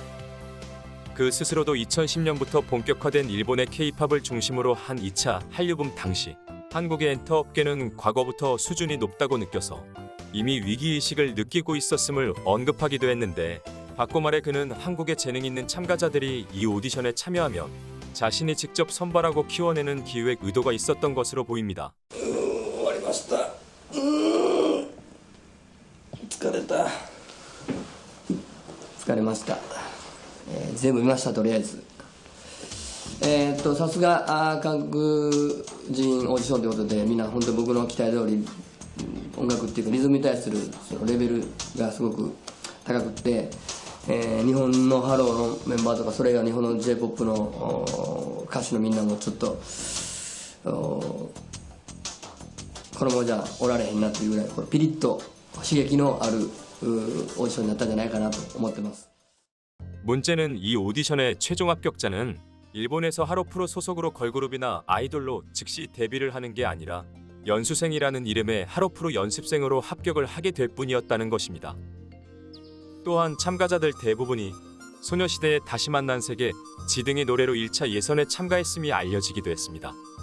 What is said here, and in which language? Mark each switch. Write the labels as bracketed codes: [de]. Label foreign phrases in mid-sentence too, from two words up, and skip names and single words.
[ko] 그 스스로도 2010년부터 본격화된 일본의 K-팝을 중심으로 한 2차 한류붐 당시 한국의 엔터 업계는 과거부터 수준이 높다고 느껴서 이미 위기의식을 느끼고 있었음을 언급하기도 했는데 바꿔 말해 그는 한국의 재능 있는 참가자들이 이 오디션에 참여하면 자신이 직접 선발하고 키워내는 기획 의도가 있었던 것으로 보입니다. [ja] 終わりました疲れた疲れました、全部見ましたとりあえずさすが韓国人オーディションということでみんな本当に僕の期待通り音楽っていうかリズムに対するそのレベルがすごく高くって日本のハローのメンバーとかそれが日本の J-POP の歌手のみんなもちょっとこのままじゃおられへんなというぐらいピリッと刺激のあるオーディションになったんじゃないかなと思ってます。 [ko] 문제는 이 오디션의 최종 합격자는 일본에서 하로프로 소속으로 걸그룹이나 아이돌로 즉시 데뷔를 하는 게 아니라 연수생이라는 이름의 하로프로 연습생으로 합격을 하게 될 뿐이었다는 것입니다. 또한 참가자들 대부분이 소녀시대의 다시 만난 세계 지등의 노래로 1차 예선에 참가했음이 알려지기도 했습니다.